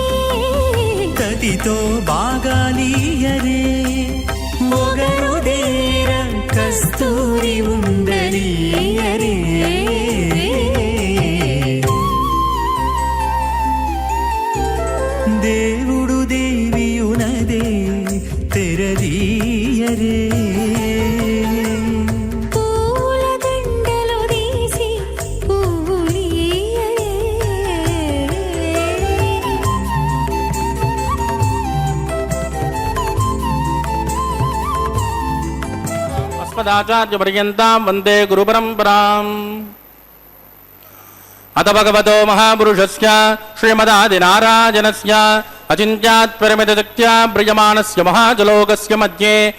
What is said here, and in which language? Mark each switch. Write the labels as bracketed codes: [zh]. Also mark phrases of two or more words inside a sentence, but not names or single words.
[te] తతితో బాగాలీయరే మొగరు దేర కస్తూరి ఉండలీయరే దేవుడు దేవియునదే తెరదీయరే పూల దండలు తీసి పువ్వులీయరే [sa] अस्मदाचार्यपर्यन्तां वन्दे गुरुपरम्पराम् अथ भगवतो महापुरुषस्य श्रीमदादिनारायणस्य अचिन्त्यात्परिमितशक्त्या प्रियमाणस्य महाजलोकस्य मध्ये